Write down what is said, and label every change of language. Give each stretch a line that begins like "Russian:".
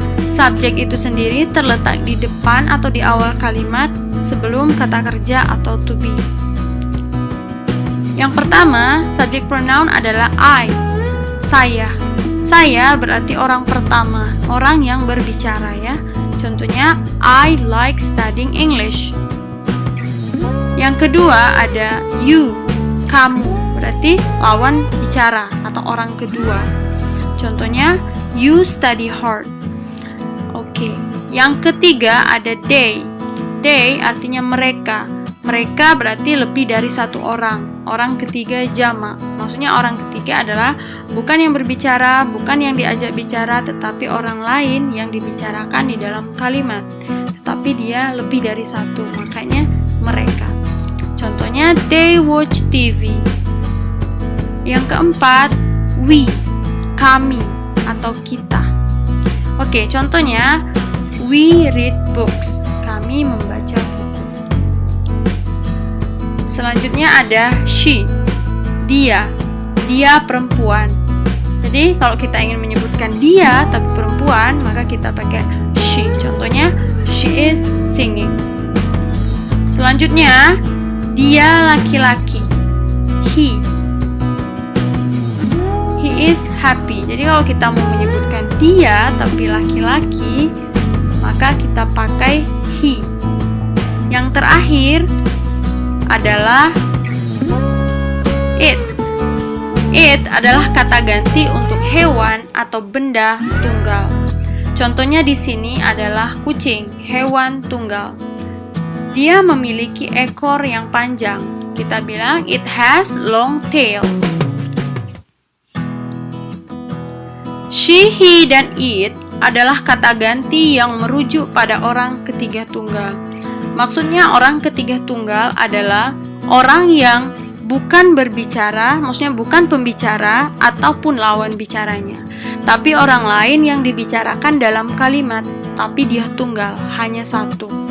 Indonesian: Subjek itu sendiri terletak di depan atau di awal kalimat sebelum kata kerja atau to be. Yang pertama, subject pronoun adalah I, saya. Saya berarti orang pertama, orang yang berbicara ya.
English: Contohnya, I like studying English.
Indonesian: Yang kedua ada you, kamu, berarti lawan bicara atau orang kedua. Contohnya,
English: you study hard.
Indonesian: Oke, yang ketiga ada they. They artinya mereka. Mereka berarti lebih dari satu orang. Orang ketiga jamak. Maksudnya orang ketiga adalah bukan yang berbicara, bukan yang diajak bicara, tetapi orang lain yang dibicarakan di dalam kalimat. Tetapi dia lebih dari satu, makanya mereka. Contohnya,
English: they watch TV.
Indonesian: Yang keempat, we, kami atau kita.
English: Oke, contohnya, we read books.
Indonesian: Kami membaca buku. Selanjutnya ada she, dia perempuan. Jadi kalau kita ingin menyebutkan dia tapi perempuan, maka kita pakai she.
English: Contohnya, she is singing.
Indonesian: Selanjutnya, dia laki-laki,
English: he is happy.
Indonesian: Jadi kalau kita mau menyebutkan dia tapi laki-laki, maka kita pakai he. Yang terakhir adalah it. It adalah kata ganti untuk hewan atau benda tunggal. Contohnya di sini adalah kucing, hewan tunggal. Dia memiliki ekor yang panjang. Kita bilang
English: it has long tail.
Indonesian: She, he, dan it adalah kata ganti yang merujuk pada orang ketiga tunggal. Maksudnya orang ketiga tunggal adalah orang yang bukan berbicara, maksudnya bukan pembicara ataupun lawan bicaranya, tapi orang lain yang dibicarakan dalam kalimat, tapi dia tunggal, hanya satu.